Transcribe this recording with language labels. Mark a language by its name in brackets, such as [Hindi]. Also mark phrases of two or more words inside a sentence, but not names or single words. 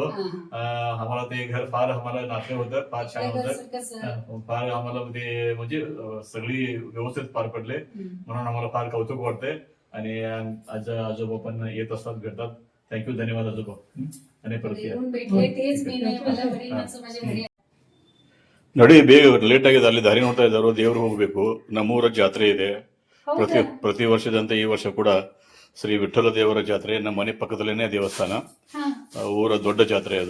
[Marathi] आम्हाला ते घर फार आम्हाला नाते होतं, फार छान होतं, फार आम्हाला ते म्हणजे सगळी व्यवस्थित पार पडले, म्हणून आम्हाला फार कौतुक वाटतंय. आणि आजोबा पण येत असतात, भेटतात. थँक्यू, धन्यवाद आजोबा. आणि परत [Kannada] ನೋಡಿ, ಬೇಗ ಲೇಟ್ ಆಗಿದೆ, ಅಲ್ಲಿ ದಾರಿ ನೋಡ್ತಾ ಇದ್ದಾರೆ, ದೇವ್ರು ಹೋಗ್ಬೇಕು. ನಮ್ಮೂರ ಜಾತ್ರೆ ಇದೆ ಪ್ರತಿ ವರ್ಷದಂತೆ ಈ ವರ್ಷ ಕೂಡ ಶ್ರೀ ವಿಠ್ಠಲ ದೇವರ ಜಾತ್ರೆ. ನಮ್ಮ ಮನೆ ಪಕ್ಕದಲ್ಲೇನೆ ದೇವಸ್ಥಾನ, ಊರ ದೊಡ್ಡ ಜಾತ್ರೆ ಅದು.